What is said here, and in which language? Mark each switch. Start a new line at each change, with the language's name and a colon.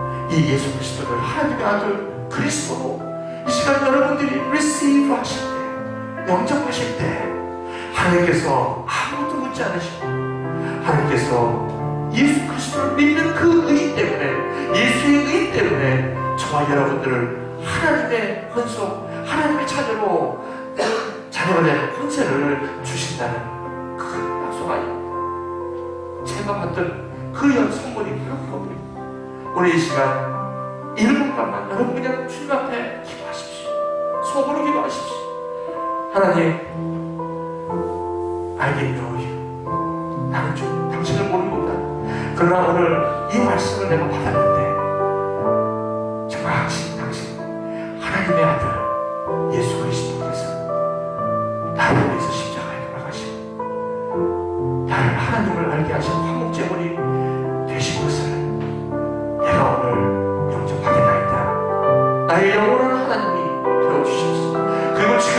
Korean: 이 예수 그리스도를 하나님의 아들 그리스도로 이 시간 여러분들이 receive 하실 때, 영접하실 때 하나님께서 아무것도 묻지 않으시고 하나님께서 예수 그리스도를 믿는 그 의 때문에, 예수의 의 때문에 저와 여러분들을 하나님의 헌속, 하나님의 자녀로 자녀가 된 권세를 주신다는 큰 약속 아닙니까? 제가 받던 그 선물이 그렇거든요. 오늘 이 시간 1분간만 여러분 그냥 주님 앞에 기도하십시오. 속으로 기도하십시오.
English: 하나님, I didn't know you.
Korean: 나는 좀 당신을 모르는구나. 그러나 오늘 이 말씀을 내가 받았는데 정말 당신 하나님의 아들 예수 그리스도께서 나를 위해서 십자가에 돌아가시고 나를 하나님을 알게 하신 화목제물이 되신 것을 내가 오늘 영접하겠나이다. 나의 영원한 하나님이 되어주셨습니다. 그리고